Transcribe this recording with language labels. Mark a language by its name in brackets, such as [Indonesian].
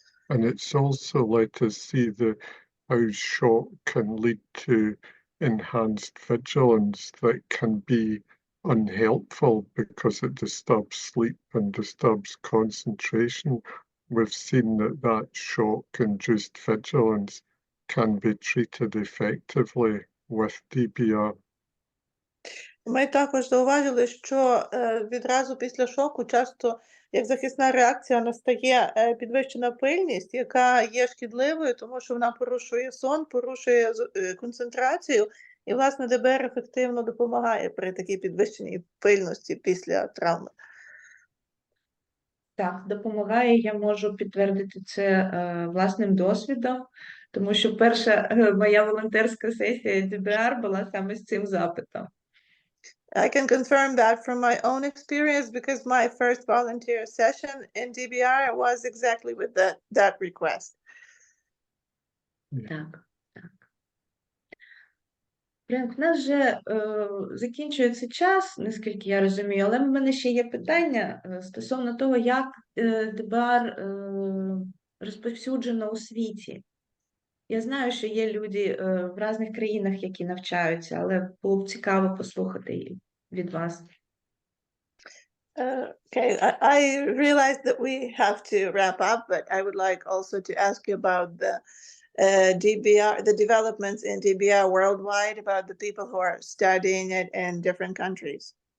[English] And it's also let us see how shock can lead to enhanced vigilance that can be unhelpful because it disturbs sleep and disturbs concentration. We've seen that shock-induced vigilance can be treated effectively with DBR. [Ukrainian] Ми також зауважили, що відразу після шоку часто як захисна реакція настає підвищена пильність, яка є шкідливою, тому що вона порушує сон, порушує концентрацію, і, власне, ДБР ефективно допомагає при такій підвищеній пильності після травми. Так, допомагає, я можу підтвердити це власним досвідом, тому що перша моя волонтерська сесія DBR була саме з цим запитом. [English] I can confirm that from my own experience because my first volunteer session in DBR was exactly with that request. [Ukrainian] Так, так. Френк, у нас вже закінчується час, наскільки я розумію, але в мене ще є питання стосовно того, як ДБР розповсюджено у світі. Я знаю, що є люди в різних країнах, які навчаються, але було б цікаво послухати від вас. [English] Okay, I realize that we have to wrap up, but I would like also to ask you about the DBR, the developments in DBR worldwide, about the people who are studying it in different countries.